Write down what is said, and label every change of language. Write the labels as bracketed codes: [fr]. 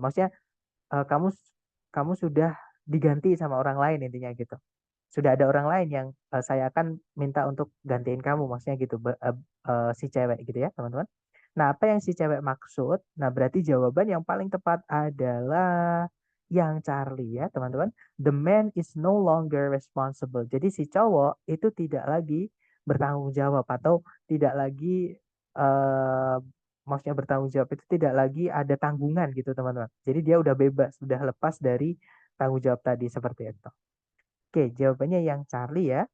[id] Maksudnya kamu sudah diganti sama orang lain intinya gitu. Sudah ada orang lain yang saya akan minta untuk gantiin kamu, maksudnya gitu si cewek gitu ya teman-teman. Nah apa yang si cewek maksud? Nah berarti jawaban yang paling tepat adalah yang Charlie ya teman-teman. [en] The man is no longer responsible. [id] Jadi si cowok itu tidak lagi bertanggung jawab atau tidak lagi maksudnya bertanggung jawab itu tidak lagi ada tanggungan gitu teman-teman. Jadi dia udah bebas, sudah lepas dari tanggung jawab tadi seperti itu. Oke, jawabannya yang Charlie ya.